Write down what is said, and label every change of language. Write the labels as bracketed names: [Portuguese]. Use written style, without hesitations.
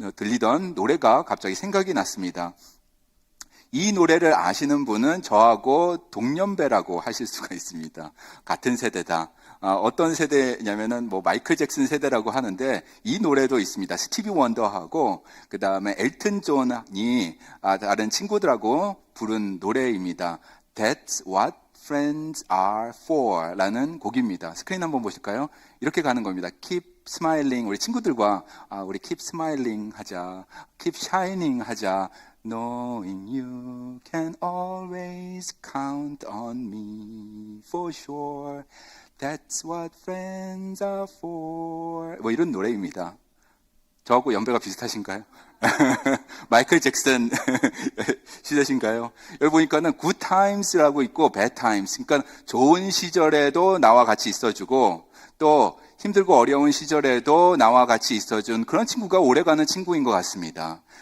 [Korean] 들리던 노래가 갑자기 생각이 났습니다. 이 노래를 아시는 분은 저하고 동년배라고 하실 수가 있습니다. 같은 세대다. 어떤 세대냐면은 마이클 잭슨 세대라고 하는데 이 노래도 있습니다. 스티비 원더하고 그 다음에 엘튼 존이 다른 친구들하고 부른 노래입니다. [English] That's what friends are for [Korean] 라는 곡입니다. 스크린 한번 보실까요? 이렇게 가는 겁니다. [English] Keep smiling. [Korean] 우리 친구들과 우리 [English] keep smiling [Korean] 하자. [English] Keep shining [Korean] 하자. [English] Knowing you can always count on me for sure. That's what friends are for. [Korean] 이런 노래입니다. 저하고 연배가 비슷하신가요? 마이클 잭슨 시대신가요? 여기 보니까는 good times라고 있고 bad times. 그러니까 좋은 시절에도 나와 같이 있어주고 또 힘들고 어려운 시절에도 나와 같이 있어준 그런 친구가 오래가는 친구인 것 같습니다.